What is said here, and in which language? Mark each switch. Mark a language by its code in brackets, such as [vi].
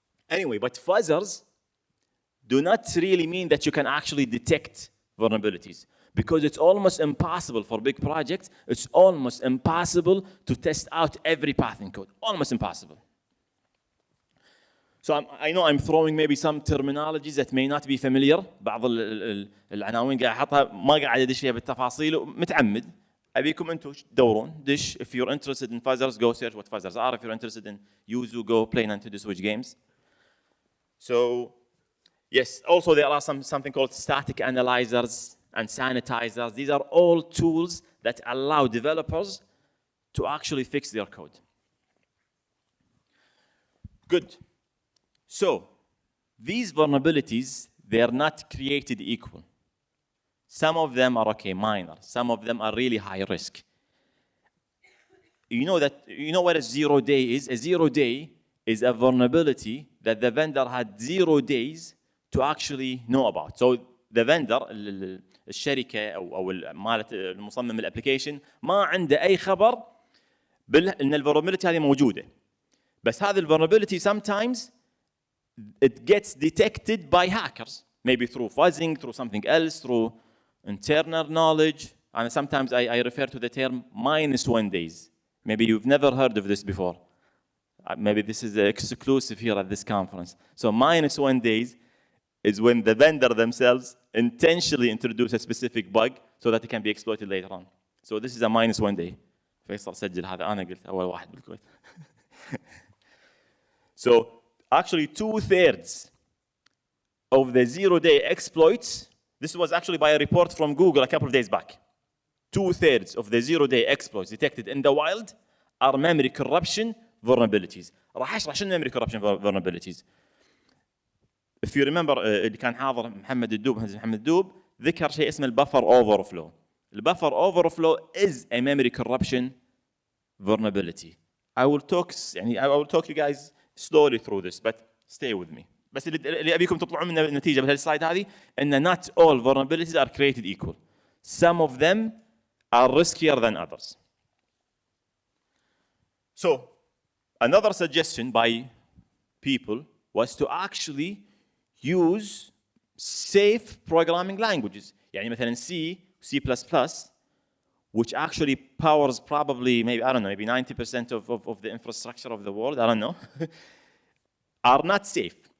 [en] Anyway, but fuzzers do not really mean that you can actually detect vulnerabilities, because it's almost impossible for big projects. It's almost impossible to test out every path in code. Almost impossible. So I know I'm throwing maybe some terminologies that may not be familiar. [ar] بعض العناوين قاعد احطها ما قاعد ادش فيها بالتفاصيل متعمد. أبيكم أنتم تدورون. [en] Dish, if you're interested in fuzzers, go search what fuzzers are. If you're interested in Yuzu, go play Nintendo Switch games. So yes, also there are something called static analyzers and sanitizers. These are all tools that allow developers to actually fix their code. Good. So these vulnerabilities, they are not created equal. Some of them are okay, minor. Some of them are really high risk. You know what a 0 day is? A 0 day is a vulnerability that the vendor had 0 days to actually know about. So the vendor, [ar] الشركة أو مالت المصمم الابلكيشن ما عنده أي خبر إن الفولنربيلتي هذه موجودة. بس هذه الفولنربيلتي [en] sometimes it gets detected by hackers, maybe through fuzzing, through something else, through internal knowledge. And sometimes I refer to the term -1 days. Maybe you've never heard of this before. Maybe this is exclusive here at this conference. So -1 days is when the vendor themselves intentionally introduce a specific bug so that it can be exploited later on. So this is a -1 day. [ar] فيصل سجل هذا أنا قلت أول واحد بالكويت. [en] So actually 2/3 of the 0-day exploits, this was actually by a report from Google a couple of days back. 2/3 of the 0-day exploits detected in the wild are memory corruption vulnerabilities. [ar] راح اشرح شنو [en] memory corruption vulnerabilities. If you remember [ar] اللي كان حاضر محمد الدوب، مهندس محمد الدوب، ذكر شيء اسمه البفر overflow. [en] البفر overflow is a memory corruption vulnerability. I will talk you guys slowly through this, but stay with me. [ar] بس اللي ابيكم تطلعون من النتيجه بهالسلايد هذه ان [en] not all vulnerabilities are created equal. Some of them are riskier than others. So another suggestion by people was to actually use safe programming languages. يعني مثلا C, C++, which actually powers probably maybe, I don't know, maybe 90% of the infrastructure of the world, I don't know, are not safe.